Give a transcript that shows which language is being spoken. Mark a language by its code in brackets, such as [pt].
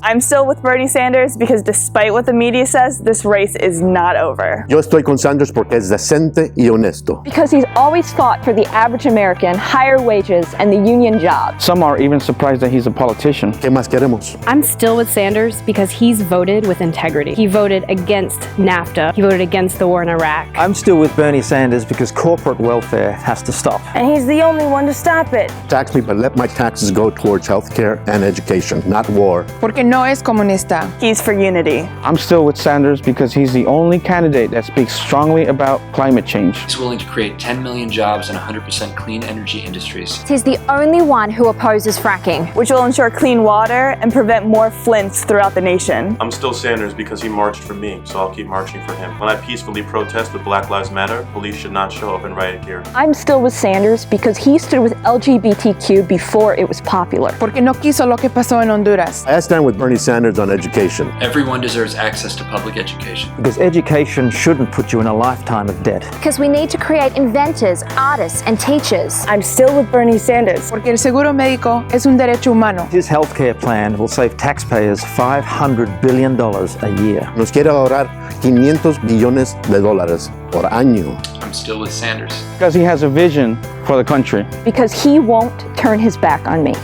[en] I'm still with Bernie Sanders because despite what the media says, this race is not over. [es] Yo estoy con Sanders porque es decente y honesto. [en] Because he's always fought for the average American, higher wages, and the union job. Some are even surprised that he's a politician. [es] ¿Qué más queremos? [en] I'm still with Sanders because he's voted with integrity. He voted against NAFTA. He voted against the war in Iraq. I'm still with Bernie Sanders because corporate welfare has to stop. And he's the only one to stop it. Tax me, but let my taxes go towards healthcare and education, not war. [es] Porque no es comunista. [en] He's for unity. I'm still with Sanders because he's the only candidate that speaks strongly about climate change. He's willing to create 10 million jobs in 100% clean energy industries. He's the only one who opposes fracking, which will ensure clean water and prevent more flints throughout the nation. I'm still Sanders because he marched for me, so I'll keep marching for him. When I peacefully protest with Black Lives Matter, police should not show up and riot here. I'm still with Sanders because he stood with LGBTQ before it was popular. [es] Porque no quiso lo que pasó en Honduras. [en] I stand with Bernie Sanders on education. Everyone deserves access to public education. Because education shouldn't put you in a lifetime of debt. Because we need to create inventors, artists, and teachers. I'm still with Bernie Sanders. [es] Porque el seguro médico es un derecho humano. [en] His healthcare plan will save taxpayers $500 billion a year. [es] Nos quiere ahorrar $500 billones por año. [en] I'm still with Sanders. Because he has a vision for the country. Because he won't turn his back on me.